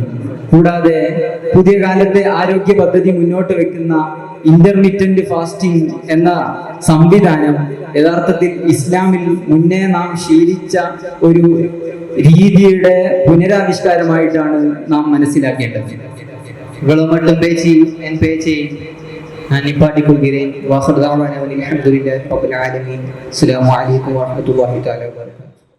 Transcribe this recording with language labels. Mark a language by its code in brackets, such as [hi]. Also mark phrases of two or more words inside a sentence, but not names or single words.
[ml] കൂടാതെ പുതിയ കാലത്തെ ആരോഗ്യ പദ്ധതി മുന്നോട്ട് വെക്കുന്ന [en] intermittent fasting [ml] എന്ന സംവിധാനം യഥാർത്ഥത്തിൽ ഇസ്ലാമിൽ മുന്നേ നാം ശീലിച്ച ഒരു രീതിയുടെ പുനരാവിഷ്കാരമായിട്ടാണ് നാം മനസ്സിലാക്കേണ്ടത്. [ta] இவ்வளவு மட்டும் பேச்சு என் பேச்சை நான் நிப்பாட்டிக் கொள்கிறேன். [ar] وآخر دعوانا أن الحمد لله رب العالمين. السلام عليكم ورحمة الله تعالى وبركاته.